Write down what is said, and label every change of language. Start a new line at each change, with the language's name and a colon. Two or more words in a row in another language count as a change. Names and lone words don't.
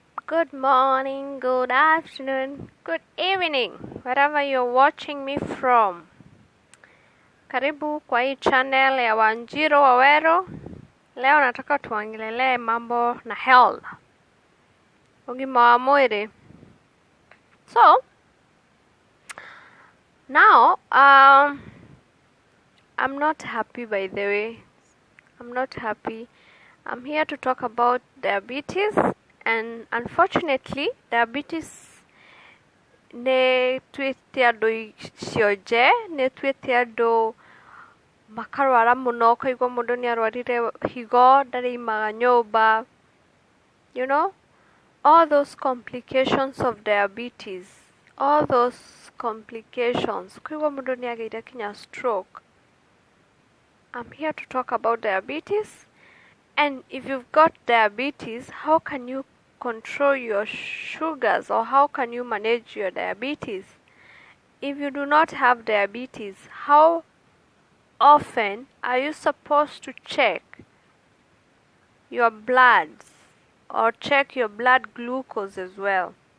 English: Good morning, good afternoon, good evening, wherever you're watching me from.
Swahili: Karibu kwa hii channel ya Wanjiru Wawero. Leo nataka tuongelelee mambo na health.
Kikuyu: Ugima wa mwili.
English: So, now, I'm not happy, by the way. I'm not happy. I'm here to talk about diabetes, and unfortunately, diabetes
Kikuyu: ne twite andu cionje, ne twite andu makarwara muno, ukaigua mundu ni arwarire higo, ndarimaga nyumba,
English: you know, all those complications of diabetes, all those complications,
Kikuyu: ukaigua mundu ni ageire kinya stroke.
English: I'm here to talk about diabetes. And if you've got diabetes, how can you control your sugars, or how can you manage your diabetes? If you do not have diabetes, how often are you supposed to check your bloods or check your blood glucose as well?